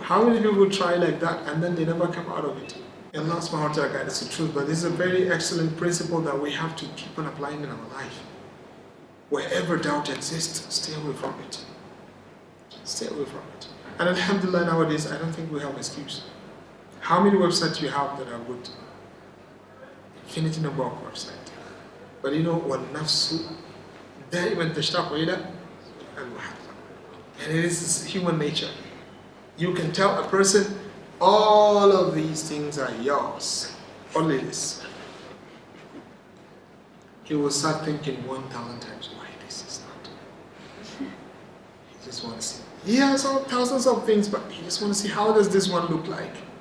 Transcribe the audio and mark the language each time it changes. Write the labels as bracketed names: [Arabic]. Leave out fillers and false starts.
[English] How many people try like that and then they never come out of it? And Allah subhanahu wa ta'ala guides the truth, but this is a very excellent principle that we have to keep on applying in our life. Wherever doubt exists, stay away from it. Stay away from it. And alhamdulillah, nowadays, I don't think we have excuse. How many websites you have that are good? Infinity number of websites. But you know, [Arabic] وَالنَّفْسُ دَائِمًا تَشْتَاقُ إِلَى الْوَحْدِ. [English] And it is human nature. You can tell a person, all of these things are yours. Only this. He will start thinking 1,000 times why this is not. He just wants to see. He has all thousands of things, but he just wants to see how does this one look like.